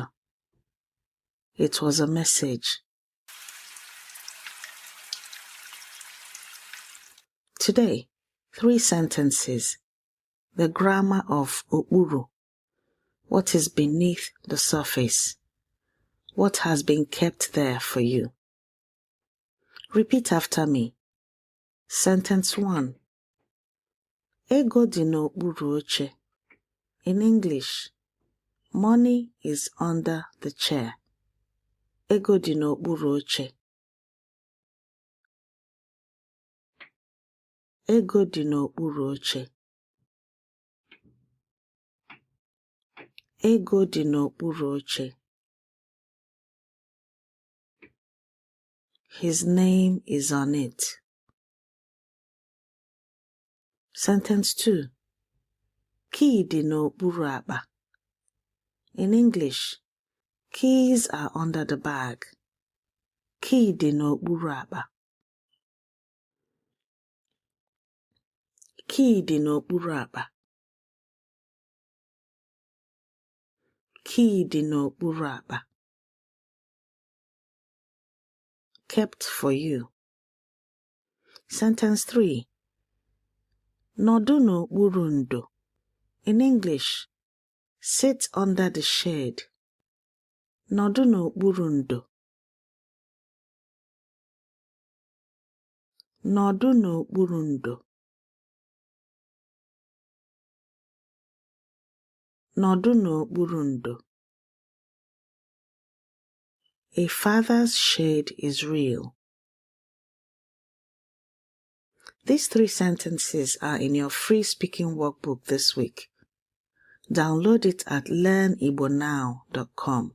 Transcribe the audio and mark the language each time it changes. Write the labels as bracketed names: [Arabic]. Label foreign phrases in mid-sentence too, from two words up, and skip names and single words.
[English] It was a message. Today, 3 sentences. The grammar of Ukpuru. What is beneath the surface? What has been kept there for you? Repeat after me. Sentence 1. [Igbo] Ego dị n'okpuru oche. [English] In English, money is under the chair. [Igbo] Ego dị n'okpuru oche. Ego dị n'okpuru oche. Ego dị n'okpuru oche. [English] His name is on it. Sentence 2. [Igbo] Key dị n'okpuru akpa. [English] In English, Keys are under the bag. [Igbo] Key dị n'okpuru akpa. Key dị n'okpuru akpa. Key dị n'okpuru akpa. [English] Kept for you. Sentence 3. [Igbo] Nọdụ n'okpuru ndo. [English] In English, sit under the shade. [Igbo] Nọdụ n'okpuru ndo. Nọdụ n'okpuru ndo. Nọdụ n'okpuru ndo. [English] A father's shade is real. These 3 sentences are in your free speaking workbook this week. Download it at learnibonow.com.